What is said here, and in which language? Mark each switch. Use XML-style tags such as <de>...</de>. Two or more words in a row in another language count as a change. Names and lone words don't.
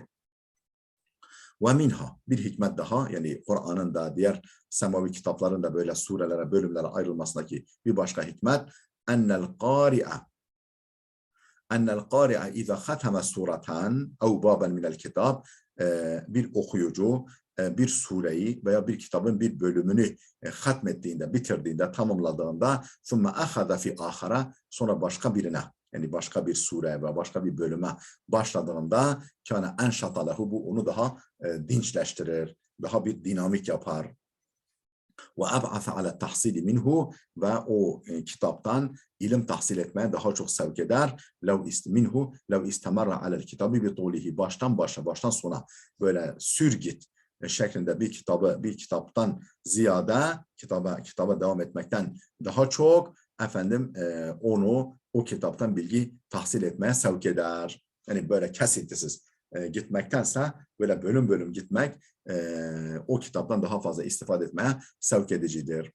<ar>ومنها,</ar> <tr>bir hikmet daha, yani Kur'an'ın da diğer semavi kitapların da böyle surelere, bölümlere ayrılmasındaki bir başka hikmet, ennel</tr> <ar>القارئ إذا ختم سورة أو بابا من الكتاب,</ar> <tr>bir okuyucu bir sureyi veya bir kitabın bir bölümünü hatmettiğinde, bitirdiğinde, tamamladığında,</tr> <ar>ثُمَّ أَخَذَ فِي آخَرَ,</ar> <tr>sonra başka birine, yani başka bir sure ve başka bir bölüme başladığında</tr> <ar>كَانَ اَنْشَطَ لَهُ,</ar> <tr>bu onu daha dinçleştirir, daha bir dinamik yapar.</tr> <ar>وَأَبْعَثَ عَلَى التَّحْصِيلِ minhu,</ar> <tr>ve o kitaptan ilim tahsil etmeye daha çok sevk eder.</tr> <ar>لَوْ اِسْتَمَرَّ عَلَى الْكِتَابِ بِطُولِهِ,</ar> <tr>baştan sona böyle sür git şeklinde bir kitaptan ziyade kitaba devam etmekten daha çok efendim o kitaptan bilgi tahsil etmeye sevk eder. Yani böyle kesintisiz gitmektense böyle bölüm bölüm gitmek o kitaptan daha fazla istifade etmeye sevk edicidir.</tr>